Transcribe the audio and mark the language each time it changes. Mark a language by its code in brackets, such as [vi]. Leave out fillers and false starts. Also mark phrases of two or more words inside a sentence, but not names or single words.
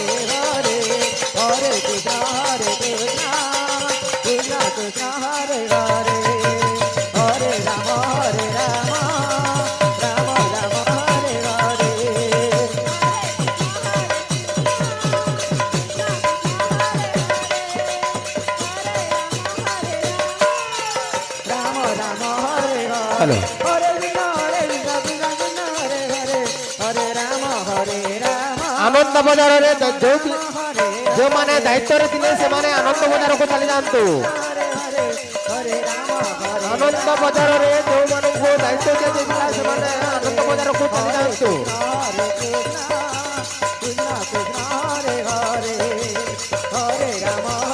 [sa] Hare, Hare Krishna, Krishna Krishna, Hare Hare, Hare Rama, Rama Rama, Hare Hare, Rama Rama, Hare Hare, [en] হ্যালো [sa] Hare Krishna, Krishna Krishna, Hare Hare, Hare Rama, Rama, [or] ଆନନ୍ଦ ବଜାରରେ ଯୋଉ [sa] Hare [or] ଯେଉଁମାନେ ଦାୟିତ୍ୱରେ ଥିଲେ ସେମାନେ ଆନନ୍ଦ ବଜାରକୁ ଚାଲି ଯାଆନ୍ତୁ। [sa] Hare Rama, [or] ଆନନ୍ଦ ବଜାରରେ ଯେଉଁମାନଙ୍କୁ ଦାୟିତ୍ୱ ଦିଆଯାଇଥିଲା ସେମାନେ ଆନନ୍ଦ ବଜାରକୁ ଚାଲି ଯାଆନ୍ତୁ। [sa] Hare Krishna, Krishna Hare Hare, Hare Rama,